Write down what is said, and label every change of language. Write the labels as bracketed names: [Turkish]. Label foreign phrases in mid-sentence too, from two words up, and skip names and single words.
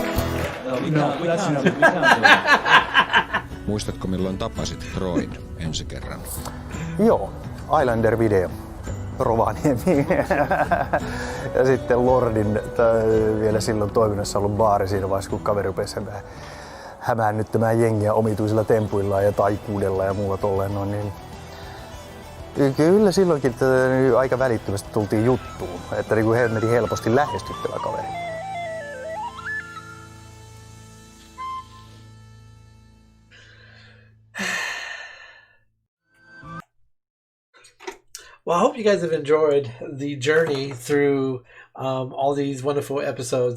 [English] No, that's enough. [Finnish] Muistatko milloin tapasit Troyn ensi kerran? Joo, Islander-video. Rovaniemi. Ja sitten Lordin vielä silloin toiminnassa ollut baari siinä vaiheessa, kun kaveri rupesi hämäännyttämään jengiä omituisilla tempuillaan ja taikuudella ja muulla tolleen noin, niin kyllä silloinkin aika välittömästi tultiin juttuun, että niin kuin hemmetin helposti lähestyttävä kaveri. [English] Well, I hope you guys have enjoyed the journey through all these wonderful episodes.